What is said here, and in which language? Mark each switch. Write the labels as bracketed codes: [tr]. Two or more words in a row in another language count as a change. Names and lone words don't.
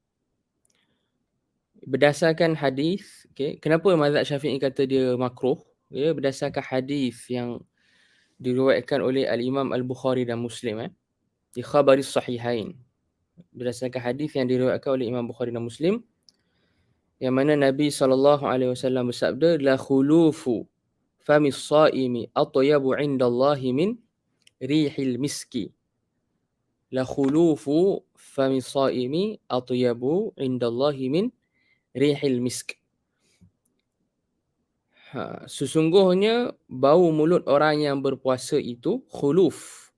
[ms] Berdasarkan hadis, okay, kenapa mazhab Syafi'i kata dia makruh? Ya, berdasarkan hadis yang diriwayatkan oleh Al-Imam Al-Bukhari dan Muslim. Di khabaris sahihain. Berdasarkan hadis yang diriwayatkan oleh Imam Bukhari dan Muslim, yang mana Nabi SAW bersabda, [ar] لخلوف فم الصائم أطيب عند الله من ريح المسك. لخلوف فم الصائم أطيب عند الله من ريح المسك. [ms] Sesungguhnya bau mulut orang yang berpuasa itu khuluf.